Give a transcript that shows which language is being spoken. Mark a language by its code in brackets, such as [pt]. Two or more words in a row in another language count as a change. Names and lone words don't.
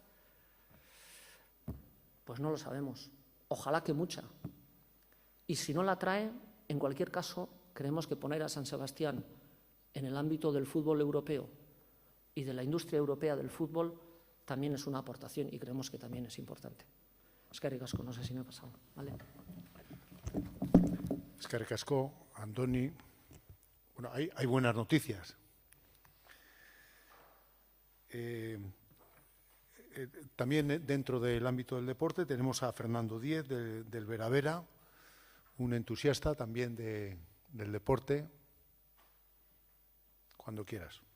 [es] Pues no lo sabemos. Ojalá que mucha. Y si no la trae, en cualquier caso, creemos que poner a San Sebastián en el ámbito del fútbol europeo y de la industria europea del fútbol también es una aportación y creemos que también es importante. [eu] Eskerrik asko, [es] no sé si me he pasado. ¿Vale? [eu] Eskerrik asko, Andoni. [es] Bueno, hay buenas noticias. También dentro del ámbito del deporte tenemos a Fernando Díez del Vera Vera, un entusiasta también del deporte. Cuando quieras.